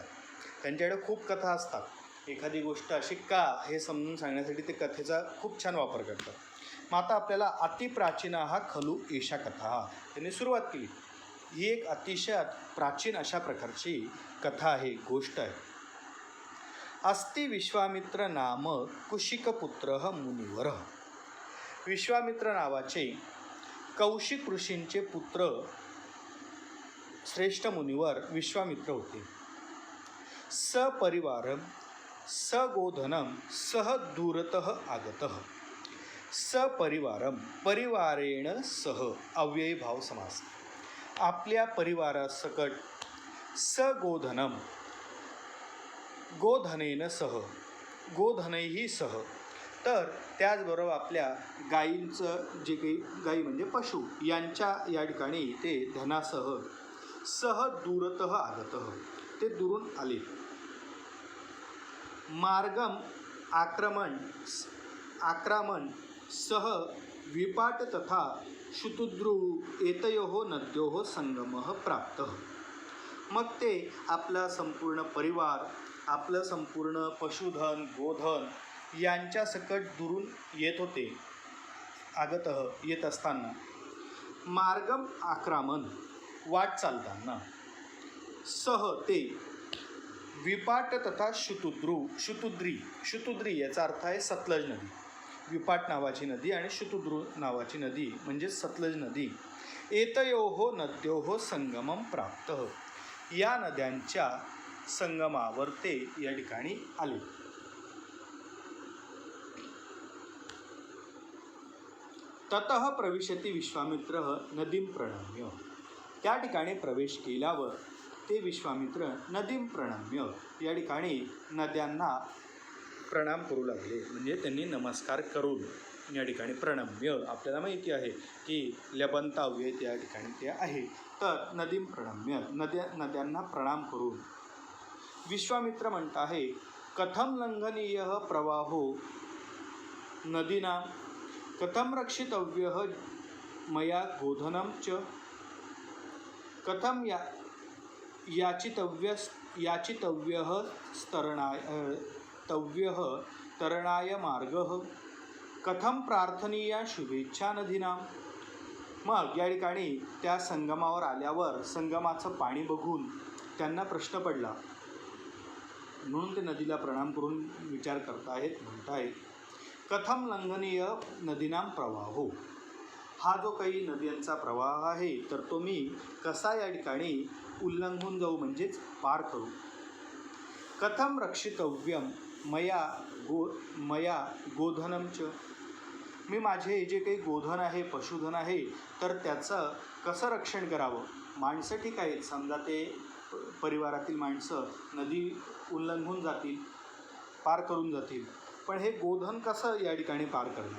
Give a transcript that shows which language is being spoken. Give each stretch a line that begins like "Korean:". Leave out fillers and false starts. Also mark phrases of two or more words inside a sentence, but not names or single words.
Marathi: त्यांच्याकडे खूप कथा असतात. एखादी गोष्ट अशी का हे समजून सांगण्यासाठी ते कथेचा खूप छान वापर करतात. मग आता आपल्याला
Sanskrit: अतिप्राचीना हा खलू एषा कथा
Marathi: त्यांनी सुरुवात केली. ही एक अतिशय प्राचीन अशा प्रकारची कथा आहे, गोष्ट आहे.
Sanskrit: अस्ति विश्वामित्र नाम कुशिकपुत्र मुनिवर.
Marathi: विश्वामित्र नावाचे कौशिक ऋषींचे पुत्र श्रेष्ठ मुनिवर विश्वामित्र होते.
Sanskrit: सपरिवारम सगोधनम सह दूरतः आगतः. सपरिवारम, परिवारेण सह, अव्ययी भाव समास.
Marathi: आपल्या परिवारासकट,
Sanskrit: सगोधनम, गोधनेन सह, गोधनैही सह,
Marathi: तर त्याचबरोबर आपल्या गायींचं जे काही, गायी म्हणजे पशु, यांच्या या ठिकाणी ते धनासह,
Sanskrit: सह दूरतः आगतः,
Marathi: ते दुरून आले.
Sanskrit: मार्गम आक्रमण सह विपाट तथा शुतुद्रु एतयोः नद्योः संगमः प्राप्तः.
Marathi: मग ते आपला संपूर्ण परिवार, आपलं संपूर्ण पशुधन, गोधन यांच्या सकट दुरून येत होते. आगतः, येत असताना.
Sanskrit: मार्गम आक्रमण,
Marathi: वाट चालताना. सह, ते. विपाट तथा शुतुद्री याचा अर्थ आहे सतलज नदी. विपाट नावाची नदी आणि शुतुद्रू नावाची नदी म्हणजे सतलज नदी.
Sanskrit: एतयोः नद्योः संगमम प्राप्तः,
Marathi: या नद्यांच्या संगमावर ते या ठिकाणी आले.
Sanskrit: ततः प्रविशति विश्वामित्र नदीं प्रणम्य.
Marathi: त्या ठिकाणी प्रवेश केल्यावर ते विश्वामित्र
Sanskrit: नदीं प्रणम्य,
Marathi: या ठिकाणी नद्यांना प्रणाम करू लागले. म्हणजे त्यांनी नमस्कार करून या ठिकाणी प्रणम्य, आपल्याला माहिती आहे की लबंत अव्यय त्या ठिकाणी ते आहे.
Sanskrit: तर नदीं प्रणम्य,
Marathi: नद्यांना प्रणाम करून विश्वामित्र म्हणत आहे,
Sanskrit: कथम लंघनीय प्रवाहो नदीनां, कथम रक्षितव्यः मया गोधनं च, कथम याचितव्यः तरणाय मार्गः, कथम प्रार्थनीया शुभेच्छा नदीनां.
Marathi: मग या ठिकाणी त्या संगमावर आल्यावर संगमाचं पाणी बघून त्यांना प्रश्न पडला. म्हणून ते नदीला प्रणाम करून विचार करतायत, म्हणतायत,
Sanskrit: कथम लंघनीय नदीनां प्रवाहो,
Marathi: हा जो काही नद्यांचा प्रवाह आहे तर तो मी कसा या ठिकाणी उल्लंघून जाऊ, म्हणजेच पार करू.
Sanskrit: कथम रक्षितव्यम मया गोधनं च,
Marathi: मी माझे जे काही गोधन आहे, पशुधन आहे, तर त्याचं कसं रक्षण करावं. माणसं ठीक आहेत, समजा ते परिवारातील माणसं नदी उल्लंघून जातील, पार करून जातील, पण हे गोधन कसं या ठिकाणी पार करणार.